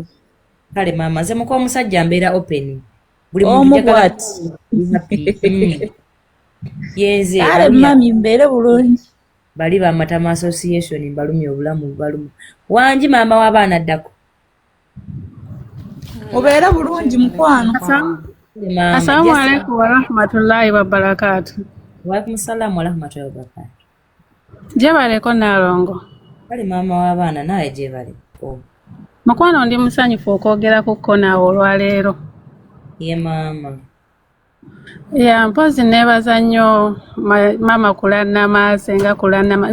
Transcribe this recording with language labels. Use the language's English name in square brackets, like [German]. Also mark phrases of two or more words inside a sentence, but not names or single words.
[Ganda] Kale maama nze muko omusajja mbeera open. Buli muntu bw'ati. Yenze. Kale mami mbeere bulungi. Bali ba Matama Association mbalumya obulamu balumu. Wangi maama w'abaana ddako. Obeera bulungi mukwano. [Arabic] السلام عليكم ورحمة الله وبركاته. وعليكم السلام ورحمة الله وبركاته. [Ganda] Gyebaleko Naalongo. Kale maama w'abaana naye gyebaleko. Mukwano ndi musanyufu okwogera kukko naawe olwaleero. Ye maama. Ya mpozi neebaza nnyo maama kulannama senga kulannama.